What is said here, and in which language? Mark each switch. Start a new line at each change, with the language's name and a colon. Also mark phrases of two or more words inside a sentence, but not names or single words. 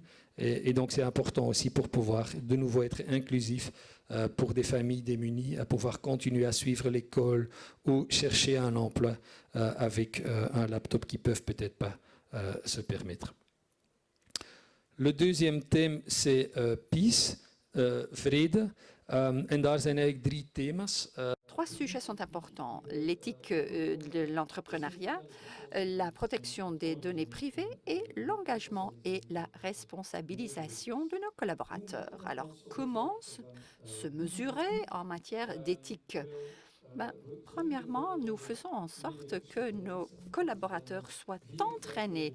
French: Et donc, c'est important aussi pour pouvoir de nouveau être inclusif pour des familles démunies, à pouvoir continuer à suivre l'école ou chercher un emploi avec un laptop qu'ils ne peuvent peut-être pas se permettre. Le deuxième thème, c'est Peace, vrede.
Dutch: En daar zijn eigenlijk 3 thema's.
French: 3 sujets sont importants. L'éthique de l'entrepreneuriat, la protection des données privées et l'engagement et la responsabilisation de nos collaborateurs. Alors, comment se mesurer en matière d'éthique? Premièrement, nous faisons en sorte que nos collaborateurs soient entraînés.